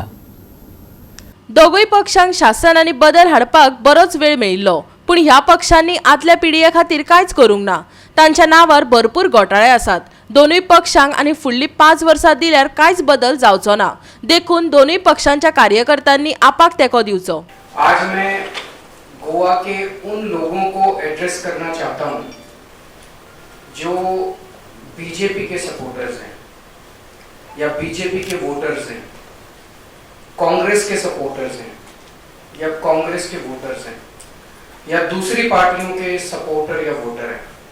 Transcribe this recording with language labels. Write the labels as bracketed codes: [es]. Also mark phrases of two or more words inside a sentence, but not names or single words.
[kok] दोगूय पक्षांक शासन आणि बदल हाडपाक बरोच वेळ मेळिल्लो, पण ह्या पक्षांनी आदल्या पिढये खातीर कांयच करूंक ना। तांच्या नावार भरपूर घोटाळे आसात। दोनूय पक्षांक आणि फुडली 5 वर्सां दिल्यार कांयच बदल जावचो ना। देखून दोनूय पक्षांच्या कार्यकर्त्यांनी आपाक तेको दिवचो। [hi] आज मैं गोवा के उन लोगों को एड्रेस करना चाहता हूं जो बीजेपी के सपोर्टर्स हैं या बीजेपी के वोटर्स हैं, कांग्रेस के सपोर्टर्स हैं या कांग्रेस के वोटर्स हैं या दूसरी पार्टियों के सपोर्टर या वोटर हैं।